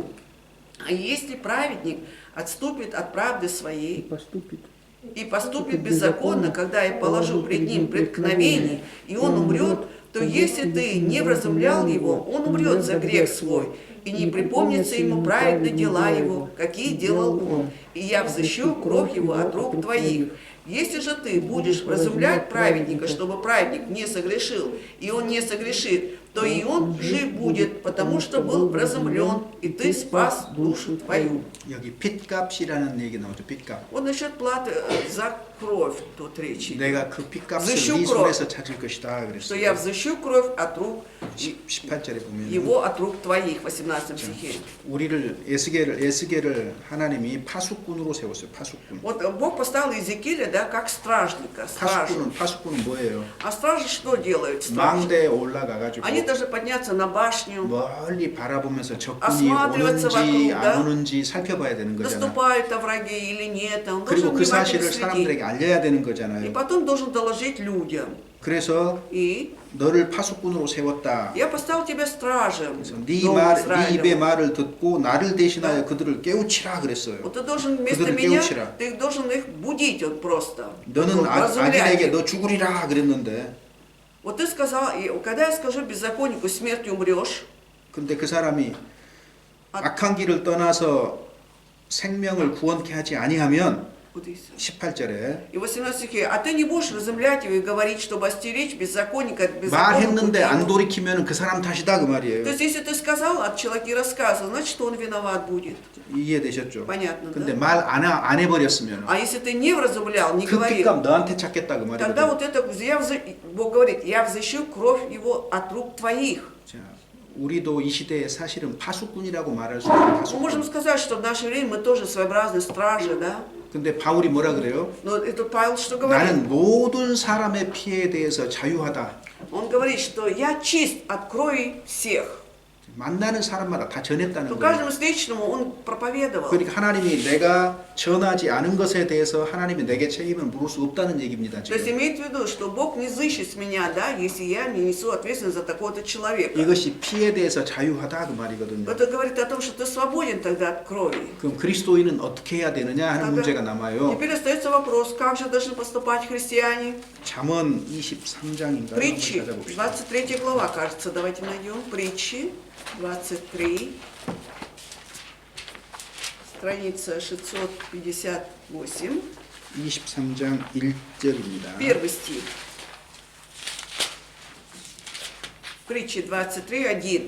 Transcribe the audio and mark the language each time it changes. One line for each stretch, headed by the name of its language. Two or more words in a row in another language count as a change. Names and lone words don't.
Russian: А если праведник отступит от правды своей и поступит беззаконно, когда я положу пред ним преткновение, и он умрет, то если ты не вразумлял его, он умрет за грех свой, и не припомнится ему праведно дела его, какие делал он, и я взыщу кровь его от рук твоих. Если же ты будешь вразумлять праведника, чтобы праведник не согрешил, и он не согрешит, то и он жив будет, потому что был вразумлен, и ты спас душу твою».
Korean: 여기 핏값이라는 얘기 나오죠. 핏값.
Russian: Вот насчет платы за кровь тут речь идет.
Korean: 내가 그 핏값을
Russian: взыщу
Korean: 네
Russian: кровь.
Korean: 손에서 찾을 것이다
Russian: Что я
Korean: 그랬어요.
Russian: взыщу кровь от рук
Korean: 18절에 보면
Russian: его от рук твоих, 18 стихе.
Korean: 우리를 에스겔을 하나님이 파수꾼으로 세웠어요. 파수꾼.
Russian: Вот Бог поставил Иезекииля, да, как стражника, стражу.
Korean: 파수꾼은 뭐예요?
Russian: А стражи что делают? Стражи?
Korean: 망대에 올라가가지고
Russian: Они должны подняться на башню,
Korean: 멀리 바라보면서 적군이
Russian: осматриваться
Korean: 오는지
Russian: вокруг, да?
Korean: 안 오는지 살펴봐야 되는 거잖아.
Russian: наступают враги или нет. Он
Korean: 그리고
Russian: должен
Korean: 그
Russian: внимательно
Korean: 사실을 사람들에게
Russian: следить.
Korean: 알려야 되는
Russian: И
Korean: 거잖아요.
Russian: потом должен доложить людям.
Korean: 그래서
Russian: И
Korean: 너를 파수꾼으로 세웠다.
Russian: я поставил тебя стражем
Korean: 네
Russian: дома
Korean: 입의
Russian: Израилева.
Korean: 말을 듣고 나를 대신하여 그들을 깨우치라 그랬어요.
Russian: Вот ты должен вместо
Korean: 그들을
Russian: меня,
Korean: 깨우치라.
Russian: ты должен их будить вот просто.
Korean: 너는
Russian: Вот, вразумлять
Korean: 악인에게
Russian: их.
Korean: 너 죽으리라 к랬는데
Russian: Вот ты сказал, когда я скажу беззаконнику, смертью умрешь,
Korean: 근데 그 사람이 악한 길을 떠나서 생명을 구원케 하지 아니하면
Russian: вот и всё.
Korean: 18절에
Russian: И 18 стихе, а ты не будешь разумлять его и говорить, чтобы остеречь беззаконника от беззаконного пути
Korean: 말했는데 안
Russian: его.
Korean: 돌이키면 그 사람 탓이다 그
Russian: То
Korean: 말이에요.
Russian: есть, если ты сказал, от человека рассказывал, значит, он виноват будет.
Korean: 이해되셨죠?
Russian: Понятно,
Korean: 근데
Russian: да?
Korean: 말 안 해버렸으면
Russian: А если ты не вразумлял, не
Korean: 그
Russian: говорил,
Korean: 핏값 너한테 찾겠다 그
Russian: тогда
Korean: 말이에요.
Russian: вот это, Бог говорит, я взыщу кровь его от рук твоих.
Korean: 자, 우리도 이 시대에 사실은 파수꾼이라고 말할 수 있는
Russian: Мы можем
Korean: 파수꾼.
Russian: сказать, что в наше время мы тоже своеобразные стражи, да?
Korean: 근데 바울이 뭐라 그래요?
Russian: Но это Павел что говорит?
Korean: 나는 모든 사람의 피에 대해서 자유하다.
Russian: Он говорит, что я чист от крови всех.
Korean: 만나는 사람마다 다 전했다는
Russian: То
Korean: 거예요.
Russian: каждому встречному он проповедовал.
Korean: 그러니까 하나님이 내가 전하지 않은 것에 대해서 하나님이 내게 책임을 물을 수 없다는 얘기입니다.
Russian: То есть
Korean: 지금.
Russian: имеет в виду, что Бог не взыщет с меня, да, если я не несу ответственность за такого-то человека.
Korean: 이것이 피에 대해서 자유하다 그 말이거든요.
Russian: Это говорит о том, что ты свободен тогда от крови.
Korean: 그럼 그리스도인은 어떻게 해야 되느냐 하는 문제가 남아요.
Russian: Теперь остается вопрос, как же должны поступать христиане?
Korean: 잠언 23장인가요?
Russian: Притчи,
Korean: 한번 찾아봅시다.
Russian: 23 глава, кажется, давайте найдем. Притчи, 23, страница 658,
Korean: 23장 1절입니다.
Russian: первый стих. Притчи 23:1.